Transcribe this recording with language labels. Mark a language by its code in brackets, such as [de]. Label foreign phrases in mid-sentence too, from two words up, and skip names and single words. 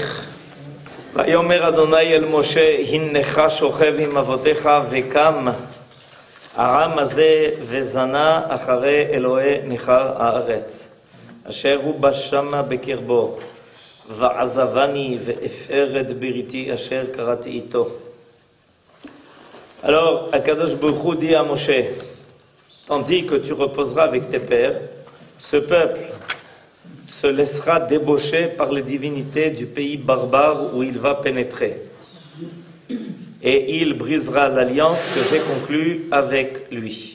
[he] ויאמר אדוני אל משה, הנך שוכב עם אבותיך וקם העם הזה וזנה אחרי אלוהי נכר הארץ אשר הוא בא שמה בקרבו ועזבני והפר את בריתי אשר כרתי אתו. [fr] Alors, [he] הקדוש ברוך הוא [fr] dit à Moshe, tandis que tu reposeras avec tes pères, ce peuple se laissera débaucher par les divinités du pays barbare où il va pénétrer. Et il brisera l'alliance que j'ai conclue avec lui.